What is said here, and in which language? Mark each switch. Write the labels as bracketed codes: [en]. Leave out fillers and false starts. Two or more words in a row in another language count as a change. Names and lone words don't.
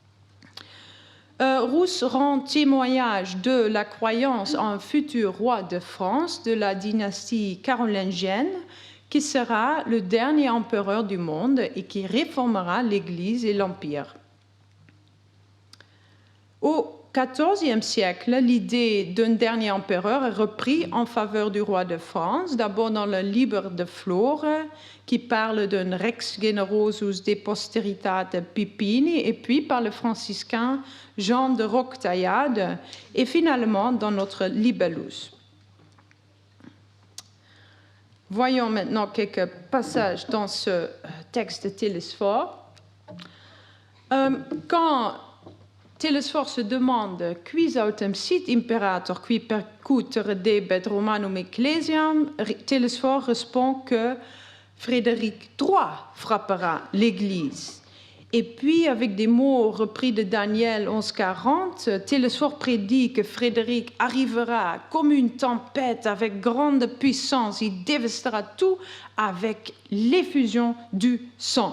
[fr] Rousse rend témoignage de la croyance en un futur roi de France de la dynastie carolingienne, qui sera le dernier empereur du monde et qui réformera l'Église et l'Empire. Au XIVe siècle, l'idée d'un dernier empereur est reprise en faveur du roi de France, d'abord dans le Liber de Flore, qui parle d'un [la] rex generosus de posteritate Pipini, [fr] et puis par le franciscain Jean de Roquetaillade, et finalement dans notre Libellus. Voyons maintenant quelques passages dans ce texte de Télesphore. Quand Télesphore se demande « [la] Quis autem sit imperator qui percutere debet Romanum ecclesiam [fr] », Télesphore répond que Frédéric III frappera l'Église. Et puis, avec des mots repris de Daniel 11,40, Télesphore prédit que Frédéric arrivera comme une tempête avec grande puissance. Il dévastera tout avec l'effusion du sang.